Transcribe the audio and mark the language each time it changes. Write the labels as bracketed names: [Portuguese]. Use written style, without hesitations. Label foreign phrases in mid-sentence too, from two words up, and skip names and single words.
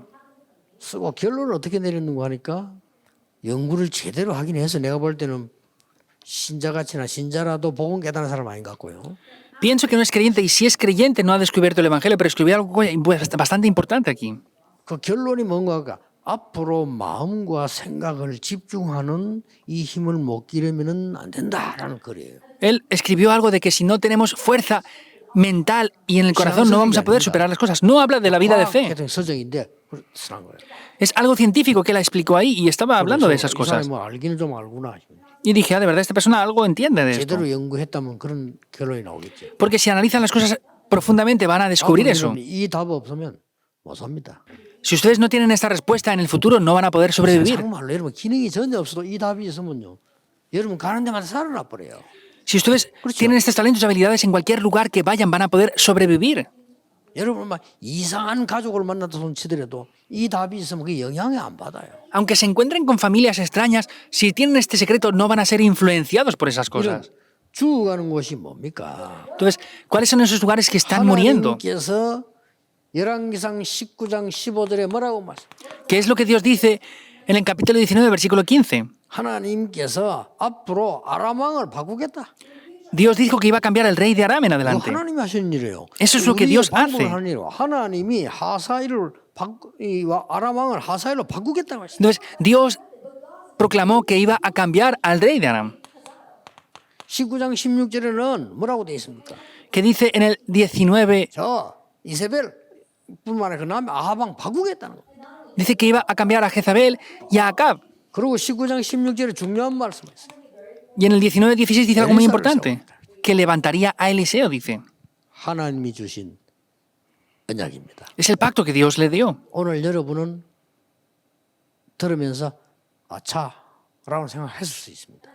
[Korean] 쓰고 결론을 어떻게 내렸는가 하니까 연구를 제대로 하긴 해서 내가 볼 때는 신자같이나 신자라도 복음 깨달은 사람 아닌 것 같고요. [Spanish] Pienso que no es creyente y si es creyente no ha descubierto el Evangelio, pero escribió algo bastante importante aquí. [Korean] 그 결론이 뭔가가 앞으로 마음과 생각을 집중하는 이 힘을 못 기르면은 안 된다라는 글이에요. [Spanish] Él escribió algo de que si no tenemos fuerza mental y en el corazón no vamos a poder superar las cosas. No habla de la vida de fe. [Korean] 서적인데 쓰는 거예요. [Spanish] Es algo científico que él explicó ahí y estaba hablando de esas [Korean] 이 [Spanish] cosas. [Korean] 사람이 뭐 알기는 좀 알구나. [Spanish] Y dije, de verdad, esta persona algo entiende de esto. [Korean] 제대로 연구했다면 그런 결론이 나오겠죠. [Spanish] Porque si analizan las cosas profundamente van a descubrir eso. [Korean] 이 답 없으면 못 삽니다. [Spanish] Si ustedes no tienen esta respuesta en el futuro, no van a poder sobrevivir. [Korean] 정말로 여러분 기능이 전혀 없어도 이 답이 있으면요. 여러분 가는 데마다 살아나 버려요. [Spanish] Si ustedes tienen estos talentos y habilidades en cualquier lugar que vayan, van a poder sobrevivir. [Korean] 여러분 막 이상한 가족을 만나서 손치더라도 이 답이 있으면 그 영향을 안 받아요. [Spanish] Aunque se encuentren con familias extrañas, si tienen este secreto no van a ser influenciados por esas [Korean] 이런 [Spanish] cosas. [Korean] 죽어가는 곳이 뭡니까? [Spanish] Entonces, ¿cuáles son esos lugares que están muriendo? [Korean] 하나님께서 열왕기상 19장 15절에 뭐라고 말씀? [Spanish] ¿Qué es lo que Dios dice En el capítulo 19, versículo 15, [Korean] 하나님께서 앞으로 아람 왕을 바꾸겠다. [Spanish] Dios dijo que iba a cambiar el rey de Aram en [Korean] 이거 [Spanish] adelante. [Korean] 하나님이 하시는 일이에요. [Spanish] Eso es lo que [Korean] 우리의 [Spanish] Dios [Korean] 방법을 [Spanish] hace. [Korean] 하는 일이에요. 하나님이 이 아람 왕을 하사일로 바꾸겠다고 했어요. [Spanish] Entonces, Dios proclamó que iba a cambiar al rey de Aram. [Korean] 19장 16절에는 뭐라고 되어 있습니까? [Spanish] Que dice en el 19, [Korean] 저 이세벨뿐만 아니라 그 다음에 아합 왕 바꾸겠다는 거예요. [Spanish] dice que iba a cambiar a Jezabel y a Acab. [Korean] 그리고 19장 16절에 중요한 말씀을 했어요. [Spanish] Y en el 19-16 dice algo muy importante, que levantaría a Eliseo, dice. [Korean] 하나님이 주신 언약입니다. [Spanish] Es el pacto que Dios le dio. [Korean] 오늘 여러분은 들으면서 아차 라고 생각했을 수 있습니다.